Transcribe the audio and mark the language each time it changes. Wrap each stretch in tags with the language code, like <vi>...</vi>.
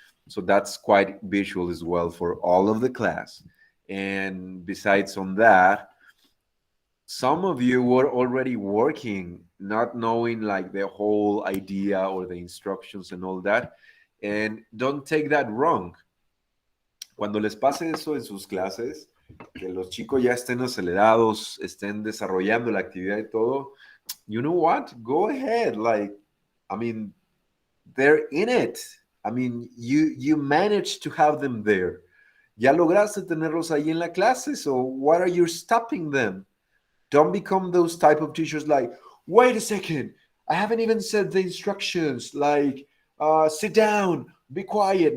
<en>So that's quite visual as well for all of the class. And besides on that, some of you were already working, not knowing like the whole idea or the instructions and all that. And don't take that wrong.</en> <es>Cuando les pase eso en sus clases, que los chicos ya estén acelerados, estén desarrollando la actividad y todo,</es> <en>you know what? Go ahead. Like, I mean, they're in it. I mean, you managed to have them there.</en> <es>Ya lograste tenerlos ahí en la clase,</es> <en>so what are you stopping them? Don't become those type of teachers like, wait a second, I haven't even said the instructions, like, sit down, be quiet.</en>